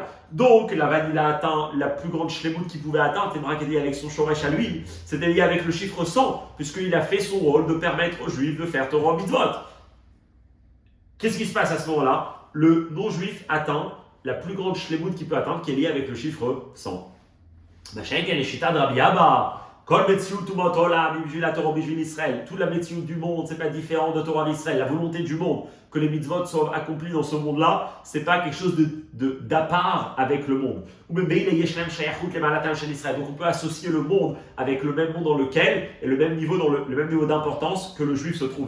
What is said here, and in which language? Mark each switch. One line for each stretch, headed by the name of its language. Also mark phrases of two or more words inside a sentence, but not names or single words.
French: Donc Lavan il a atteint la plus grande shlemut qu'il pouvait atteindre, c'est avec son shoresh à lui, c'était lié avec le chiffre 100, puisqu'il a fait son rôle de permettre aux Juifs de faire
Hebrew: תורה מצוות.
French: Qu'est-ce qui se passe à ce moment-là? Le non-juif atteint la plus grande shlemut qu'il peut atteindre, qui est liée avec le chiffre 100.
Hebrew: כל מציאות אומות עולם, בשביל התורה, בשביל ישראל.
French: Toute la metziut du monde, c'est pas différent de Torah d'Israël. La volonté du monde, que les mitzvot soient accomplis dans ce monde-là, c'est pas quelque chose d'à part avec le monde. Ou même donc on peut associer le monde avec le même monde dans lequel, et le même niveau d'importance que le juif se trouve.